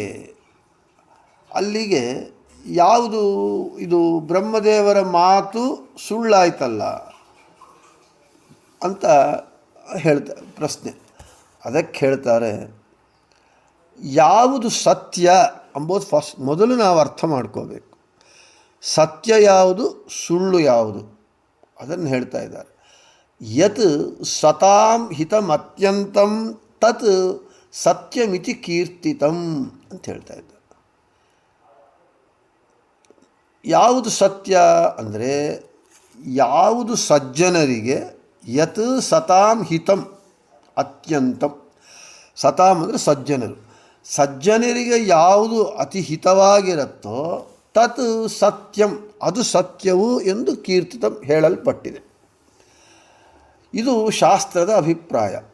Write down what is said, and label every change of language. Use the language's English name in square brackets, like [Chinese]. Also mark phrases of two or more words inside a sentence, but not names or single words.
[Kannada] ಅಲ್ಲಿಗೆ ಯಾವುದು ಇದು ಬ್ರಹ್ಮದೇವರ ಮಾತು ಸುಳ್ಳಾಯ್ತಲ್ಲ ಅಂತ ಪ್ರಶ್ನೆ. ಅದಕ್ಕೆ ಹೇಳ್ತಾರೆ, ಯಾವುದು ಸತ್ಯ ಅಂಬೋದು ಮೊದಲು ನಾವು ಅರ್ಥ ಮಾಡ್ಕೋಬೇಕು. ಸತ್ಯ ಯಾವುದು, ಸುಳ್ಳು ಯಾವುದು, ಅದನ್ನು ಹೇಳ್ತಾ ಇದ್ದಾರೆ. [Sanskrit] ಯತ್ ಸತಾಂ ಹಿತಮತ್ಯಂತಂ ತತ್ ಸತ್ಯಮಿತಿ ಕೀರ್ತಿತಂ [Kannada] ಅಂತ ಹೇಳ್ತಾ ಇದ್ದಾರೆ. ಯಾವುದು ಸತ್ಯ ಅಂದರೆ ಯಾವುದು ಸಜ್ಜನರಿಗೆ, [Sanskrit] ಯತ್ ಸತಾಂ ಹಿತಂ ಅತ್ಯಂತಂ, [Kannada] ಸತಾಂ ಅಂದರೆ ಸಜ್ಜನರು, ಸಜ್ಜನರಿಗೆ ಯಾವುದು ಅತಿ ಹಿತವಾಗಿರುತ್ತೋ [Sanskrit] ತತ್ ಸತ್ಯಂ, [Kannada] ಅದು ಸತ್ಯವು ಎಂದು ಕೀರ್ತಿತಂ ಹೇಳಲ್ಪಟ್ಟಿದೆ. ಇದು ಶಾಸ್ತ್ರದ ಅಭಿಪ್ರಾಯ.